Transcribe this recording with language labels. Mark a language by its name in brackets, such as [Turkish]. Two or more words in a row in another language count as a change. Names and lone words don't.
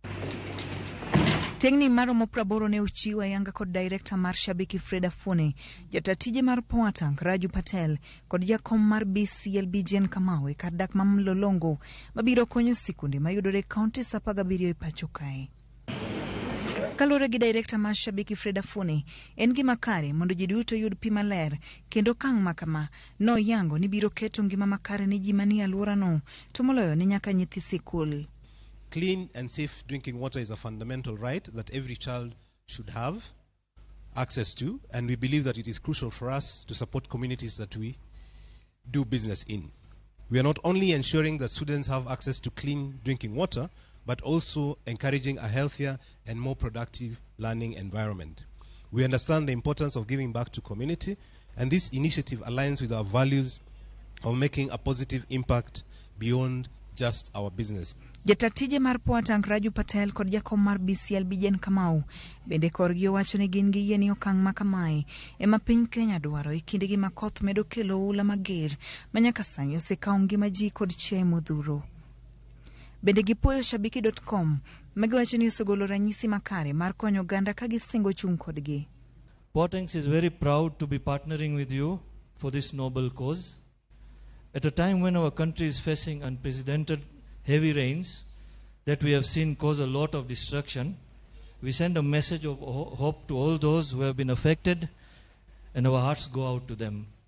[Luo (Kenya and Tanzania)] Tengni maromo 80 ne ochiw ayanga kod director mar Shabiki Freda Funeral, jatatije mar Power Tank Raju Patel kod jakom mar BCLB Jen Kamawe kar dak ma Mlolongo mabiro konyo sikunde mayudore kaunti 17 e pacho kae. Kalore gi director mar Shabiki Freda Funeral, en gima kare mondo ji duto yud pi maler kendo kang' makama no yango ni biro keto ngima makare ni ji manie alwora no to moloyo ni nyaka nyithi sikul. [English] Clean and safe drinking water is a fundamental right that every child should have access to, and we believe that it is crucial for us to support communities that we do business in. We are not only ensuring that students have access to clean drinking water, but also encouraging a healthier and more productive learning environment. We understand the importance of giving back to community, and this initiative aligns with our values of making a positive impact beyond just our business. [Luo (Kenya and Tanzania)] Jatatije mar Power Tank Raju Patel kod jakom mar BCLB Jen Kamau bende korgi owacho ni gin gi yie ni okang' ma kamae ema piny Kenya dwaro e kinde gi makoth medo kelo oula mager manyaka sani osekawo ngima ji kod chiaye modhuro. Bende gipuoyo Shabiki.com magiwacho ni osegolo ranyisi makare mar konyo Uganda ka gisingo chung' kodgi. [English] Power Tank is very proud to be partnering with you for this noble cause. At a time when our country is facing unprecedented heavy rains that we have seen cause a lot of destruction, we send a message of hope to all those who have been affected, and our hearts go out to them.